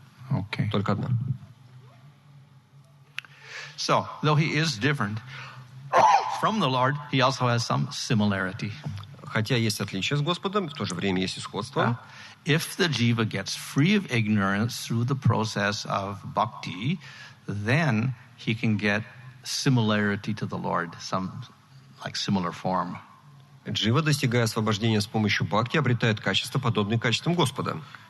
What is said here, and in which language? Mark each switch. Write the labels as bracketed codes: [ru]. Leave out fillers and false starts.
[en] Okay. [ru] Только одна. [en] So, though he is different from the Lord, he also has some similarity. [ru] Хотя есть отличия с Господом, в то же время есть и сходство. [en] If the jiva gets free of ignorance through the process of bhakti, then he can get similarity to the Lord, some like similar form. [ru] Джива, достигая освобождения с помощью бхакти, обретает качества, подобные качествам Господа.